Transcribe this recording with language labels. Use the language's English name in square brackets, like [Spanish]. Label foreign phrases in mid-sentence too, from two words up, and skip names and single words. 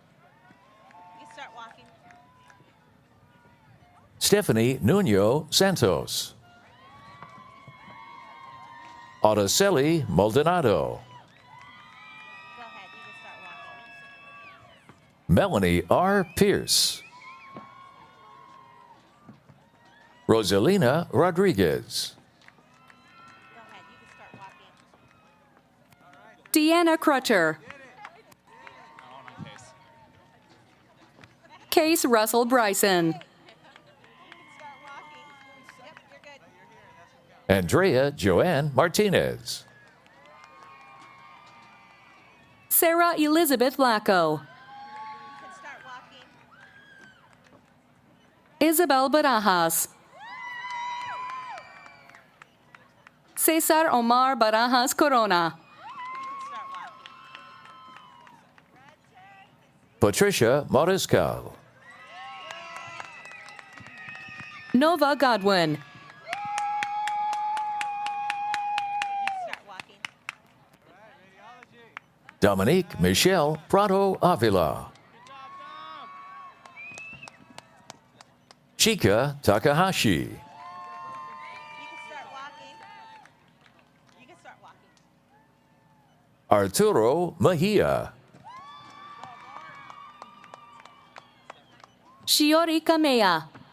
[English] Stephanie Nuno Santos. Araceli Maldonado. Melanie R. Pierce. Rosalina Rodriguez. Deanna Crutcher. Case Russell Bryson. Andrea Joanne Martinez. Sarah Elizabeth Lacco. Isabel Barajas. Cesar Omar Barajas Corona. Patricia Moriscal. Nova Godwin. Dominique Michelle Prado Avila. Chika Takahashi. Arturo Mejia. Shiori Kamea.